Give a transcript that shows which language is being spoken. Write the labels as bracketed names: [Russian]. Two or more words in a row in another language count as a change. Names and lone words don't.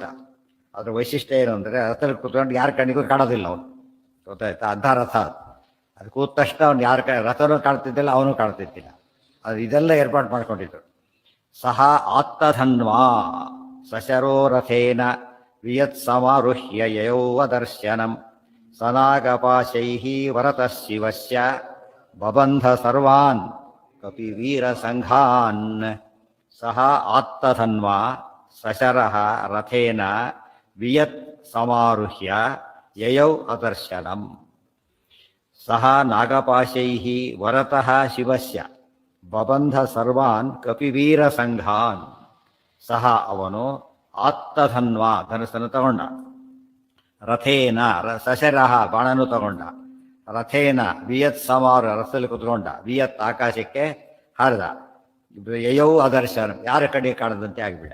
[Kannada] ಅದ್ರ ವೈಶಿಷ್ಟ್ಯ ಏನು ಅಂದರೆ, ರಥದಲ್ಲಿ ಕೂತ್ಕೊಂಡು ಯಾರ ಕಣ್ಣಿಗೂ ಕಾಣೋದಿಲ್ಲ ಅವನು, ಗೊತ್ತಾಯ್ತಾ? ಅರ್ಧ ರಥ ಅದು ಕೂತ ತಕ್ಷಣ ಅವ್ನು ಯಾರ ರಥನೂ ಕಾಣ್ತಿದ್ದಿಲ್ಲ, ಅವನು ಕಾಣ್ತಿದ್ದಿಲ್ಲ. ಅದು ಇದೆಲ್ಲ ಏರ್ಪಾಡು ಮಾಡ್ಕೊಂಡಿದ್ರು. [Sanskrit] ಸಹ ಆತ್ತಧನ್ವಾ ಸಶರೋ ರಥೇನ ವಿಯತ್ ಸಮಾರುಹ್ಯ ಯಯೌವ ದರ್ಶನಂ ಸನಾಗಪಾಶೈಃ ವರತಃ ಶಿವಸ್ಯ ಬಬಂಧ ಸರ್ವಾನ್ ಕಪಿವೀರ ಸಂಘಾನ್. ಸಹ ಆತ್ತಧನ್ವಾ ಸಶರಃ ರಥೇನ ವಿಯತ್ ಸಮಾರುಹ್ಯ ಯಯೌ ಅದರ್ಶನಂ. ಸಹ ನಾಗಪಾಶೈಃ ವರತಃ ಶಿವಸ್ಯ ಬಬಂಧ ಸರ್ವಾನ್ ಕಪಿವೀರ ಸಂಘಾನ್. [Kannada] ಸಹ ಅವನು ಆತ್ತಧನ್ವಾ ಧನಸ್ಸನ್ನು ತಗೊಂಡ. [Sanskrit] ರಥೇನ ಸಶರಹ [Kannada] ಬಾಣನು ತಗೊಂಡ. [Sanskrit] ರಥೇನ ವಿಯತ್ ಸಮಾರು [Kannada] ರಥದಲ್ಲಿ ಕುತ್ಕೊಂಡ. ವಿಯತ್ ಆಕಾಶಕ್ಕೆ ಹಾರಿದ. [Sanskrit] ಯಯೌ ಅದರ್ಶನ [Kannada] ಯಾರ ಕಡೆ ಕಾಣದಂತೆ ಆಗಿಬಿಡ.